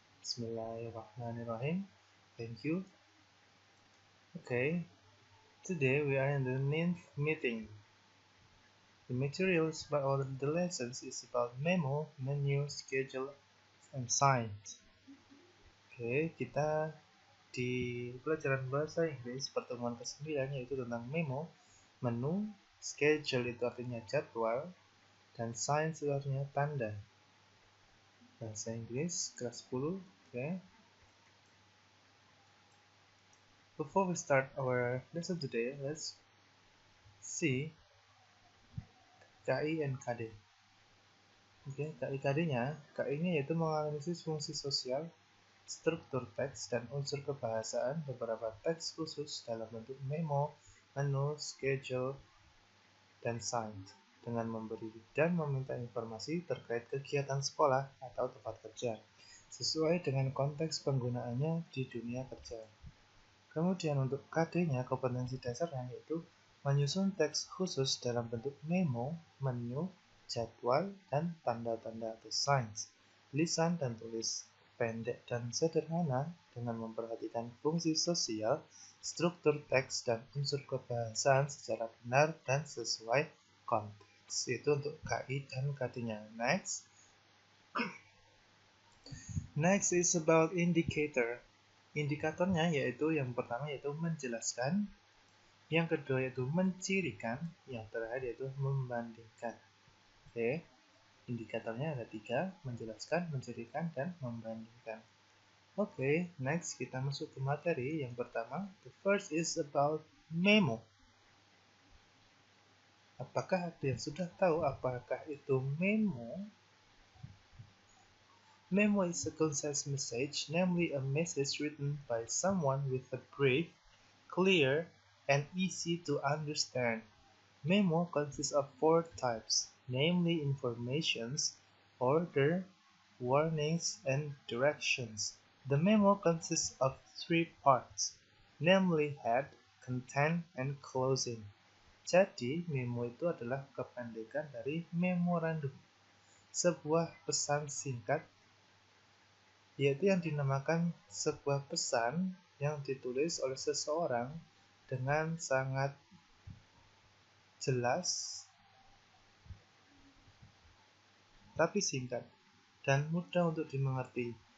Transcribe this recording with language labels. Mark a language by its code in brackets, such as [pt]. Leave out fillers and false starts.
[en] Bismillahirrahmanirrahim. Thank you. Okay, today we are in the ninth meeting. The materials or the lessons is about memo, menu, schedule, and signs. [id] Oke, kita di pelajaran bahasa Inggris pertemuan ke-9 yaitu tentang memo, menu, schedule itu artinya jadwal, dan signs itu artinya tanda. Bahasa Inggris kelas 10. Okay. [en] Before we start our lesson today, let's see KI and KD. [id] Oke, KI-KD-nya, KI-nya yaitu menganalisis fungsi sosial, struktur teks, dan unsur kebahasaan beberapa teks khusus dalam bentuk memo, menu, schedule, dan signs, dengan memberi dan meminta informasi terkait kegiatan sekolah atau tempat kerja, sesuai dengan konteks penggunaannya di dunia kerja. Kemudian untuk KD-nya, kompetensi dasarnya yaitu menyusun teks khusus dalam bentuk memo, menu, jadwal, dan tanda-tanda atau signs, lisan dan tulis, pendek dan sederhana dengan memperhatikan fungsi sosial, struktur teks, dan unsur kebahasaan secara benar dan sesuai konteks. Itu untuk KI dan KD-nya. [en] Next is about indicator. [id] Indikatornya yaitu yang pertama yaitu menjelaskan, yang kedua yaitu mencirikan, yang terakhir yaitu membandingkan. Oke, indikatornya ada 3, menjelaskan, mencirikan, dan membandingkan. Oke, next kita masuk ke materi. Yang pertama, [en] the first is about memo. [id] Apakah ada yang sudah tahu apakah itu memo? [en] Memo is a concise message, namely a message written by someone with a brief, clear, and easy to understand. Memo consists of 4 types, namely informations, order, warnings, and directions. The memo consists of 3 parts, namely head, content, and closing. [id] Jadi, memo itu adalah kependekan dari memorandum, sebuah pesan singkat, yaitu yang dinamakan sebuah pesan yang ditulis oleh seseorang dengan sangat jelas tapi singkat dan mudah untuk dimengerti.